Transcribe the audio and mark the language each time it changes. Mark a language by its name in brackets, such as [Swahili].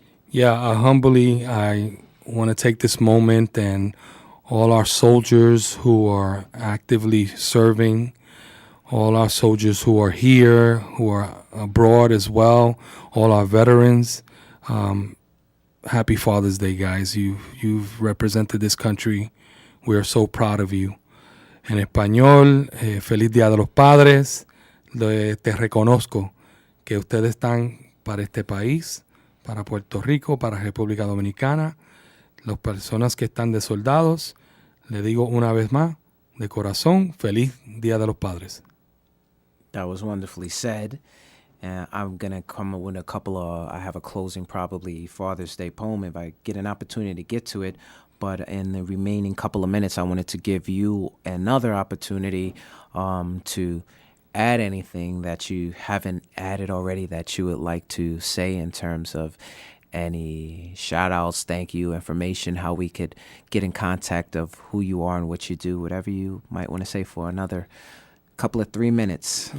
[English] Yeah, humbly, I want to take this moment and all our soldiers who are actively serving, all our soldiers who are here, who are abroad as well, all our veterans. Happy Father's Day, guys. You've represented this country. We are so proud of you. [Spanish] En español, feliz Día de los Padres. Te reconozco que ustedes están para este país, para Puerto Rico, para República Dominicana. Las personas que están de soldados, le digo una vez más, de corazón, feliz Día de los Padres. [English] That was wonderfully said. I'm going to come up with I have a closing, probably Father's Day poem if I get an opportunity to get to it. But in the remaining couple of minutes, I wanted to give you another opportunity to add anything that you haven't added already that you would like to say in terms of any shout outs, thank you, information, how we could get in contact of who you are and what you do, whatever you might want to say for another couple of 3 minutes.